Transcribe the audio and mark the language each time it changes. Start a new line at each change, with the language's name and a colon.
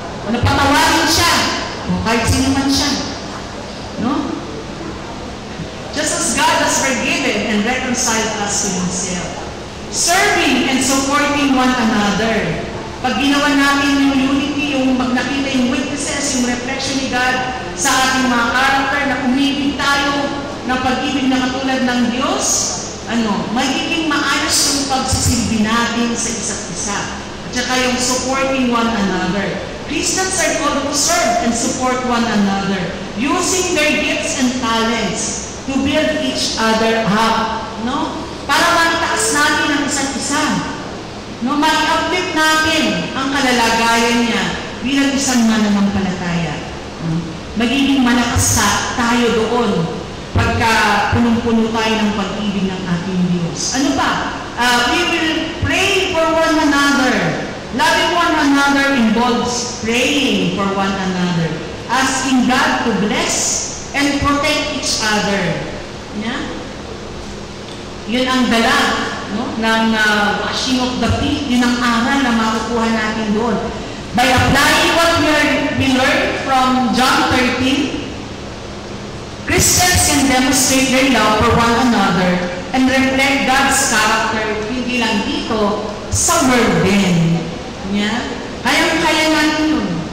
Filipino: Napatawarin siya. Kahit sino man siya.
English: Just as God has forgiven and reconciled us to Himself. Serving and supporting one another.
Filipino: Pag ginawa natin yung unity, yung nakita yung witnesses, yung reflection ni God sa ating mga character, na umibig tayo ng pag-ibig na katulad ng Diyos, magiging maayos yung pagsisilbi natin sa isa't isa. At saka yung
English: supporting one another. Christians are called to serve and support one another, using their gifts and talents to build each other up.
Filipino: Para maitaas natin ang isa't isa. Mag-uplift natin ang kalalagayan niya bilang isang mananampalataya. Magiging malakas tayo doon pagka punong-puno tayo ng pag-ibig ng ating Diyos. Ano ba?
English: We will pray for one another. Loving one another involves praying for one another, asking God to bless and protect each other.
Filipino: Yun ang dala ng
English: washing of the feet.
Filipino: Yun ang aral na makukuha natin doon.
English: By applying what we learned from John 13, Christians can demonstrate their love for one another and reflect God's character
Filipino: hindi lang dito, sa world din. Kaya natin yun.